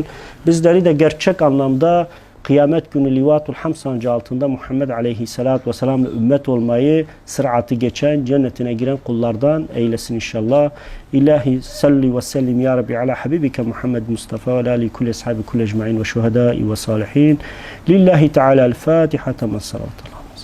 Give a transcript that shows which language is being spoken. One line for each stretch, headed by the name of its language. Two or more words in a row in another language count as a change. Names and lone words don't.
Turkish: Bizleri de gerçek anlamda kıyamet günü Livatul Hamd sancağı altında Muhammed Aleyhisselatü Vesselam'la ümmet olmayı, sıratı geçen, cennetine giren kullardan eylesin inşallah.
Arabic: إلهي صل وسلم يا ربي على حبيبك محمد مصطفى وآل كل أصحاب كل أجمعين والشهداء والصالحين. لله تعالى الفاتحة. Temas salatu.